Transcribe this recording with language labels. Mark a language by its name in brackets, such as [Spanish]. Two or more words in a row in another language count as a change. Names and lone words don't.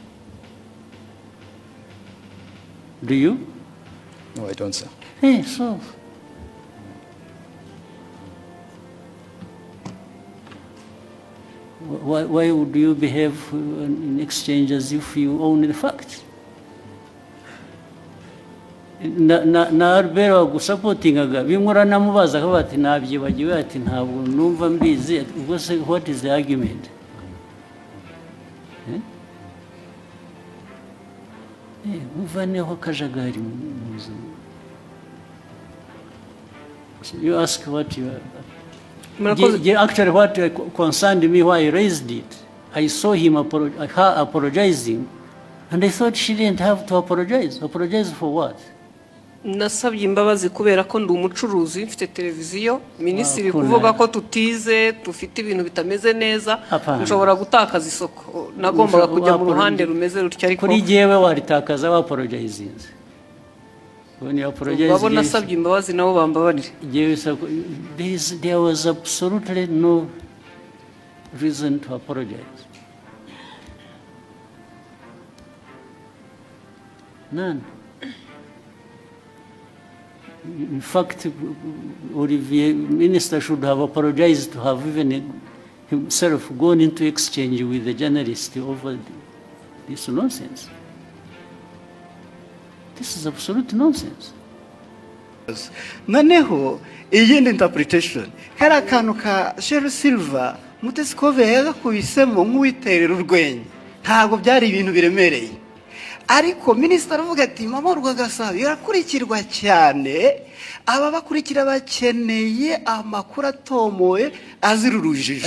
[English] Do you? No, I don't, sir. Hey, so why would you behave in exchange as if you own the facts? [Kinyarwanda] Na Albert wagusapotingaga bimura namubaza ko bati nabyibagiwe ati ntabwo numva mbizi ubwo se [English] what is the argument? [Kinyarwanda] Uvaneho kajagari muzi. [English] You ask what you actually what concerned me why I raised it. I saw him her apologizing and I thought she didn't have to apologize. Apologize for what? [Kinyarwanda] Nasabye imbabazi kubera ko ndi umucuruzi mfite televiziyo minisitiri kuvuga ko tutize dufite ibintu bitameze neza nshobora gutakaza isoko nagombaga kujya mu ruhande rumeze rutya ariko kuri jewe waritakaza wa apologizing babona nasabye imbabazi nabo bambabarire [English] there was absolutely no reason to apologize. None. In fact, Olivier, minister should have apologized to have even himself gone into exchange with the journalist over this nonsense. This is absolute nonsense. [Kinyarwanda] Noneho iyindi interpretation hari akantu ka Sheryl Silver umutesi scovia yagakubisemo nk'uwiterera urwenya ntabwo byari ibintu biremereye, ariko minisitiri avuga ati mama urwagasabo irakurikirwa cyane, aba bakurikira bakeneye amakuru atomoye azira urujijo.